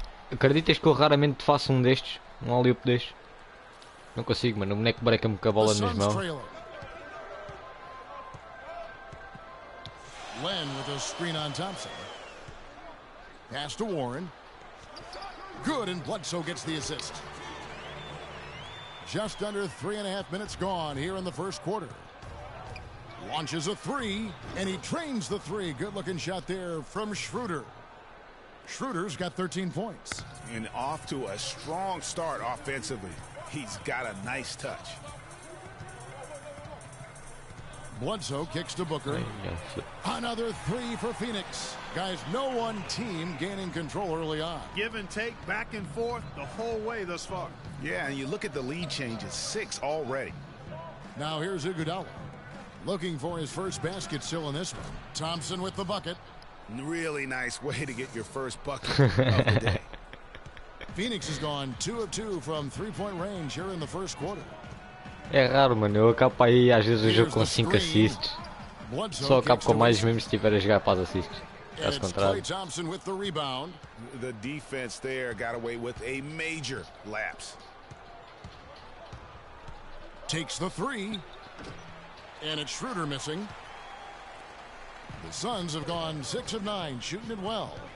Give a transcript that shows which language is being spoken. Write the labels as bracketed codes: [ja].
[pt] Acreditas que eu raramente faço destes? Alley-oop destes? Não consigo, mano. O boneco breca-me com a bola nas mãos. [en] Len with a screen on Thompson. Pass to Warren. Good, and Bledsoe gets the assist. Just under 3.5 minutes gone here in the first quarter. Launches a three, and he trains the three. Good-looking shot there from Schroeder. Schroeder's got 13 points. And off to a strong start offensively. He's got a nice touch. Bledsoe kicks to Booker. Another three for Phoenix. Guys, no one team gaining control early on. Give and take, back and forth the whole way thus far. Yeah, and you look at the lead changes, 6 already. Now here's Iguodala. Looking for his first basket still in this one. Thompson with the bucket. Really nice way to get your first bucket of the day. Phoenix has gone 2 of 2 from three-point range here in the first quarter. [pt] É raro, mano. Eu acabo aí às vezes o jogo com 5 assists. Só acabo com mais mesmo se estiver a jogar para as assists. Caso contrário. [en] Thompson with the rebound. The defense there got away with a major lapse. Takes the three. And it's Schroeder missing. The Suns have gone 6 of 9, shooting it well.